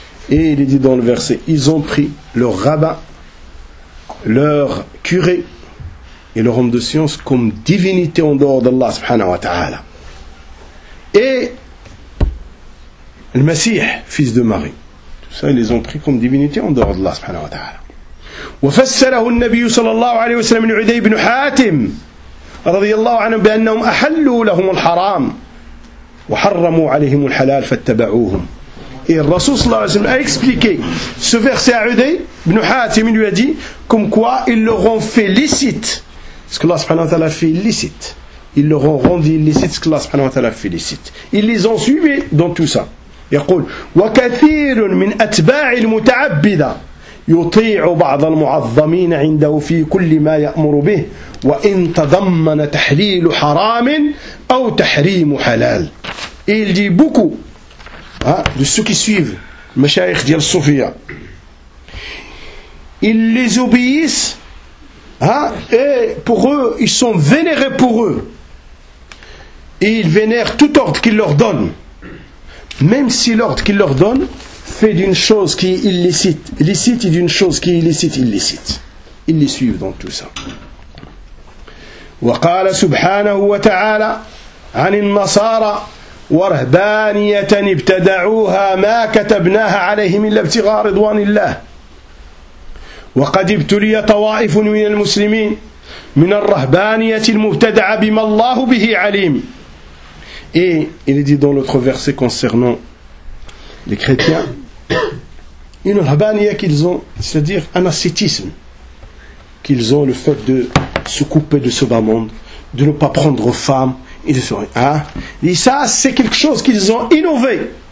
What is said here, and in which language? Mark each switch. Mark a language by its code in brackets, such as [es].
[fr] Et il est dit dans le verset, ils ont pris leur rabbin, leur curé et leur homme de science comme divinité en dehors d'Allah [ar] subhanahu wa ta'ala. [fr] Et le Messie, fils de Marie, tout ça, ils les ont pris comme divinité en dehors d'Allah [ar] subhanahu wa ta'ala. وفسره النبي صلى الله عليه وسلم لعدي بن حاتم رضي الله عنه بأنهم أحلوا لهم الحرام وحرموا عليهم الحلال فاتبعوهم. [fr] Et le Rasoul [ar] sallallahu alayhi wa sallam [fr] a expliqué ce verset à Udayy ibn Hatim, il lui a dit comme quoi ils leur ont fait licite ce que Allah [ar] subhanahu wa ta'ala [fr] a fait licite. Ils leur ont rendu licite ce que Allah [ar] subhanahu wa ta'ala [fr] a fait licite. Ils les ont suivis dans tout ça. Il dit [ar] وكثير من أتباع المتعبدة يطيع بعض المعظمين عنده في كل ما يأمر به وإن تضمن تحليل حرام أو تحريم حلال. [fr] Et il dit beaucoup de ceux qui suivent le mashaykh d'Al Sufia, ils les obéissent et pour eux ils sont vénérés pour eux et ils vénèrent tout ordre qu'ils leur donnent, même si l'ordre qu'ils leur donnent fait d'une chose qui est illicite licite et d'une chose qui est illicite illicite. Ils les suivent dans tout ça. [ar] Wa qala subhanahu wa ta'ala anin nasara ورهبانية ابتدعوها ما كتبناها عليهم إلا ابتغاء رضوان الله وقد ابتلي طوائف من المسلمين من الرهبانية المبتدعة بما الله به عليم. [fr] Et il est dit dans l'autre verset concernant les chrétiens, une rahbaniya qu'ils ont, c'est-à-dire un ascétisme qu'ils ont, le fait de se couper de ce bas monde, de ne pas prendre femme. Ils sont, et ça, c'est quelque chose qu'ils ont innové.